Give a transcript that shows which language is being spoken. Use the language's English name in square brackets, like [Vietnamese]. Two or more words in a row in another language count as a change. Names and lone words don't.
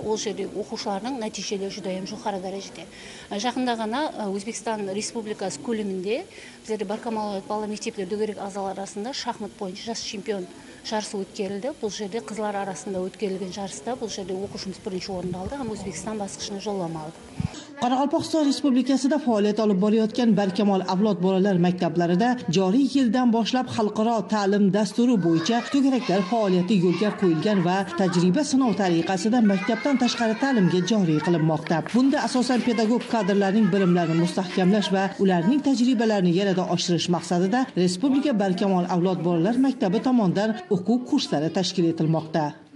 [Kazakh] Ол жерде оқушылардың нәтижелері жүдайым жоғары дәрежеде. Жақында ғана Өзбекстан Республикасы көлемінде біздерде Баркамол авлод балалар мектептер дөңгелек ағзалар арасында шахмат бойынша жас чемпион жарысы өткерілді. Бұл жерде қызлар арасында өткерілген жарыста бұл жерде оқушымыз бірінші орынды алды, һәм Өзбекстан басқышына жолдама алды. [Uzbek] Qoraqalpog'iston Respublikasida faoliyat olib borayotgan Barkamol avlod bolalar maktablarida joriy yildan boshlab xalqaro ta'lim dasturi bo'yicha to'garaklar faoliyati yo'lga qo'yilgan va tajriba sinov tariqasida maktabdan tashqari ta'limga joriy qilinmoqda. Bunda asosan pedagog kadrlarning bilimlarini mustahkamlash va ularning tajribalarini yanada oshirish maqsadida Respublika Barkamol avlod bolalar maktabi tomonidan o'quv kurslari tashkil etilmoqda.